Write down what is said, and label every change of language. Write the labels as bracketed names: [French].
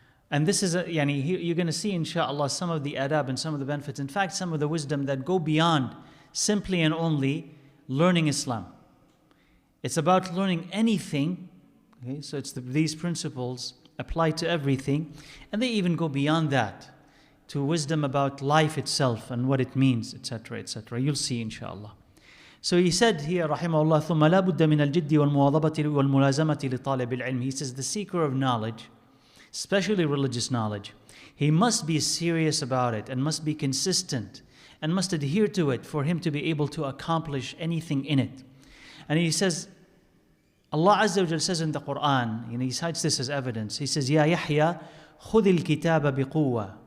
[English] And this is, you're going to see, inshallah, some of the adab and some of the benefits. In fact, some of the wisdom that go beyond simply and only learning Islam. It's about learning anything. Okay, so these principles apply to everything, and they even go beyond that to wisdom about life itself and what it means, etc., etc. You'll see, inshallah. So he said here, [Arabic] rahimahullah, ثم لا بد من الجد والمواظبة والملازمة لطالب العلم. [English] He says the seeker of knowledge, especially religious knowledge, he must be serious about it and must be consistent and must adhere to it for him to be able to accomplish anything in it. And he says, Allah Azza wa Jal says in the Quran, he cites this as evidence. He says, Ya Yahya, [Arabic] خُذِ الْكِتَابَ بِقُوَّةٍ.